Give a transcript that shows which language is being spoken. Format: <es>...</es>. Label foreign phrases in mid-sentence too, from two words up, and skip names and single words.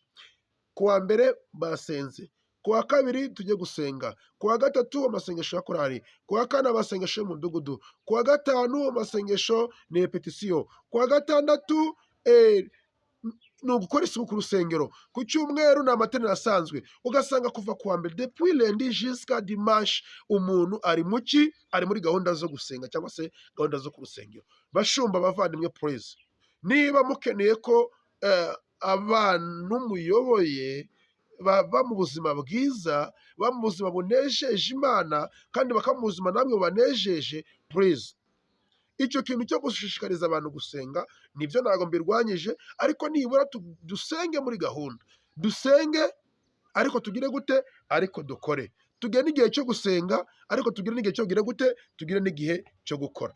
<rw>Kuwa mbere basenze, kuwa kabiri tujye gusenga, kuwa gatatu amasengesho ya korali, kuwa kane amasengesho y'umudugudu, kuwa gatanu amasengesho ni repetisiyo, kuwa gatandatu ni ugukora isuku ku rusengero. Ku cyumweru ni amateraniro asanzwe, ugasanga kuva ku wa mbere</rw> <fr>depuis lundi jusqu'à dimanche</fr> <rw>umuntu ari muki, ari muri gahunda zo gusenga cyangwa se gahunda zo ku rusengero. Bashumba bavandimwe, praise, niba mukeneye ko abantu muyoboye baba mu buzima bwiza, baba mu buzima bunejeje Imana, kandi bakaba mu buzima namwe bubanejeje, praise, icyo kintu cyo gushishikariza abantu gusenga nibyo ntabwo mbirwanyije, ariko nibura dusenge muri gahunda, dusenge ariko tugire gute, ariko dukore, tugire n'igihe cyo gusenga ariko tugire n'igihe cyo gire gute, tugire n'igihe cyo gukora.</rw>